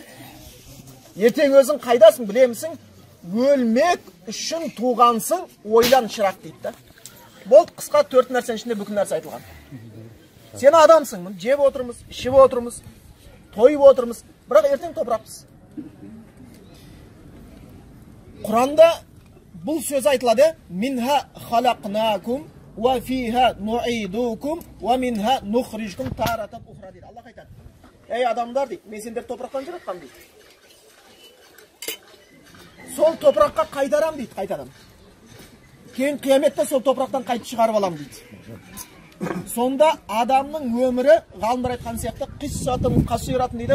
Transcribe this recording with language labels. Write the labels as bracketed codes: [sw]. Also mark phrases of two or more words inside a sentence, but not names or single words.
[kk] Ертең өзің қайдасың білемісің, өлмек үшін туғансың, ойлан шырақ дейді. Болды, қысқа 4 нәрсенің ішінде бүкіл нәрсе айтылған. Сен адамсың, жеп отырмыз, ішіп отырмыз, тойып отырмыз, бірақ ертең топырақпыз. Құранда бұл сөз айтылады, [ar] منها خلقناكم وفيها نعيدكم ومنها نخرجكم تارة أخرى [kk] дейді. Аллах айтады. Ей адамдар дейді, мен сендер топырақтан жаратқам дейді. Сол топыраққа қайтарам дейді, қайтарам. Кейін қияметте сол топырақтан қайтып шығарып алам дейді. Сонда адамның өмірі, ғалымдар айтқан сияқты, қиссатын қасиратын дейді.